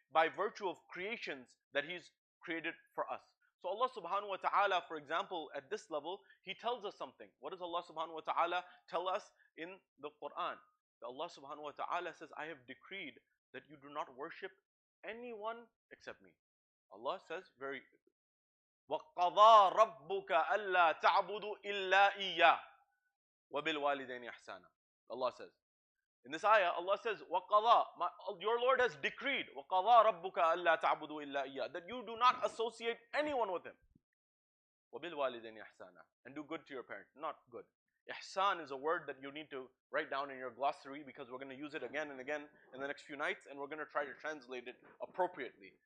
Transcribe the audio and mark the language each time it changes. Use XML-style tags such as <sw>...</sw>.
<en>By virtue of creations that He's created for us. So Allah subhanahu wa ta'ala, for example, at this level, He tells us something. What does Allah subhanahu wa ta'ala tell us in the Quran? That Allah subhanahu wa ta'ala says, I have decreed that you do not worship anyone except me. Allah says very,</en> <ar>وَقَضَى رَبُّكَ أَلَّا تَعْبُدُوا إِلَّا إِيَّاهُ وَبِالْوَالِدَيْنِ إِحْسَانًا.</ar> <en>Allah says. In this ayah, Allah says, وَقَضَى, your Lord has decreed,</en> <ar>وَقَضَى رَبُّكَ أَلَّا تَعْبُدُوا إِلَّا إِيَّاهُ,</ar> <en>that you do not associate anyone with Him.</en> <ar>وَبِالْوَالِدَيْنِ إِحْسَانًا,</ar> <en>and do good to your parents. Not good. Ihsan is a word that you need to write down in your glossary, because we're going to use it again and again in the next few nights, and we're going to try to translate it appropriately.</en>